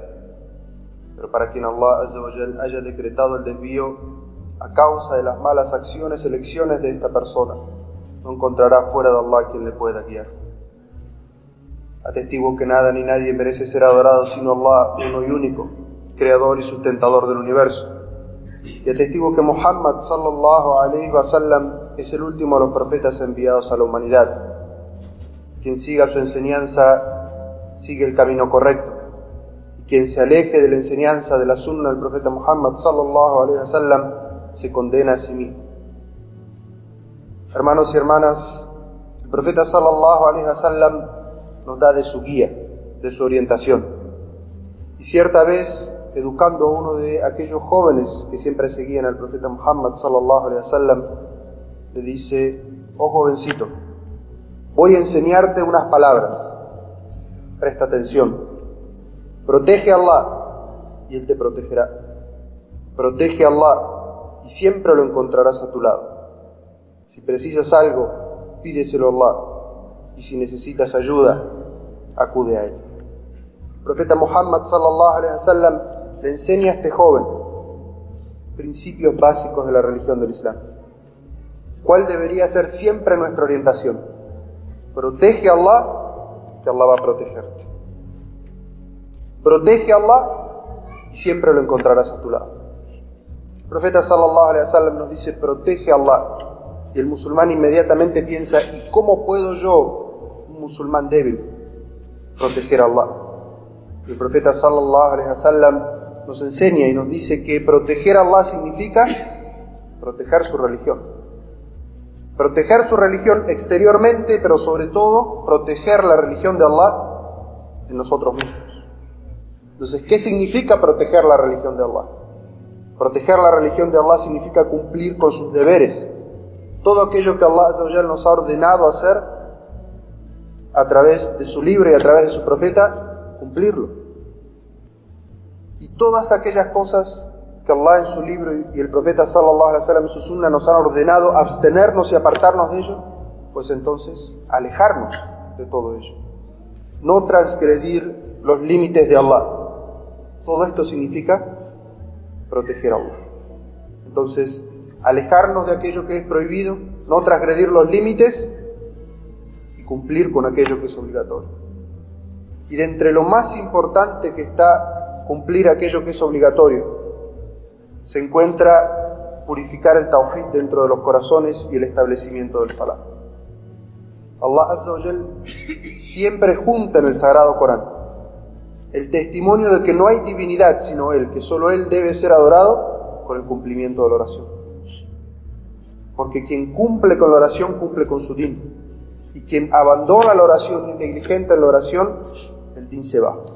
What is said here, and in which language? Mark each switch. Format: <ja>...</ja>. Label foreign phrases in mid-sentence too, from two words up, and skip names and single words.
<es>Pero para quien Allah</es> <ar>عز وجل</ar> <es>haya decretado el desvío a causa de las malas acciones, elecciones de esta persona, no encontrará fuera de Allah quien le pueda guiar. Atestigo que nada ni nadie merece ser adorado sino Allah, uno y único, creador y sustentador del universo. Y atestigo que Muhammad</es> <ar>صلى الله عليه وسلم</ar> <es>es el último de los profetas enviados a la humanidad. Quien siga su enseñanza sigue el camino correcto. Y quien se aleje de la enseñanza de la sunna del profeta Muhammad</es> <ar>صلى الله عليه وسلم</ar> <es>se condena a sí mismo. Hermanos y hermanas, el profeta</es> <ar>صلى الله عليه وسلم</ar> <es>nos da de su guía, de su orientación. Y cierta vez, educando a uno de aquellos jóvenes que siempre seguían al profeta Muhammad</es> <ar>صلى الله عليه وسلم,</ar> <es>le dice: oh jovencito, voy a enseñarte unas palabras, presta atención, protege a Allah y Él te protegerá, protege a Allah y siempre lo encontrarás a tu lado. Si precisas algo, pídeselo a Allah, y si necesitas ayuda, acude a Él. El profeta Muhammad</es> <ar>صلى الله عليه وسلم</ar> <es>le enseña a este joven principios básicos de la religión del Islam. ¿Cuál debería ser siempre nuestra orientación? Protege a Allah, que Allah va a protegerte. Protege a Allah y siempre lo encontrarás a tu lado. El profeta</es> <ar>صلى الله عليه وسلم</ar> <es>nos dice: protege a Allah. Y el musulmán inmediatamente piensa: ¿y cómo puedo yo, un musulmán débil, proteger a Allah? Y el profeta</es> <ar>صلى الله عليه وسلم</ar> <es>nos enseña y nos dice que proteger a Allah significa proteger su religión. Proteger su religión exteriormente, pero sobre todo proteger la religión de Allah en nosotros mismos. Entonces, ¿qué significa proteger la religión de Allah? Proteger la religión de Allah significa cumplir con sus deberes. Todo aquello que Allah</es> <ar>عز وجل</ar> <es>nos ha ordenado hacer a través de su libro y a través de su profeta, cumplirlo. Y todas aquellas cosas que Allah en su libro y el profeta</es> <ar>صلى الله عليه وسلم</ar> <es>en su sunna nos han ordenado abstenernos y apartarnos de ello, pues entonces alejarnos de todo ello. No transgredir los límites de Allah. Todo esto significa proteger a Allah. Entonces, alejarnos de aquello que es prohibido, no transgredir los límites y cumplir con aquello que es obligatorio. Y de entre lo más importante que está cumplir aquello que es obligatorio, se encuentra purificar el tawhid dentro de los corazones y el establecimiento del salah. Allah</es> <ar>عز وجل</ar> <es>siempre junta en el Sagrado Corán el testimonio de que no hay divinidad sino Él, que solo Él debe ser adorado, con el cumplimiento de la oración. Porque quien cumple con la oración cumple con su din, y quien abandona la oración y negligente en la oración, el din se va.</es>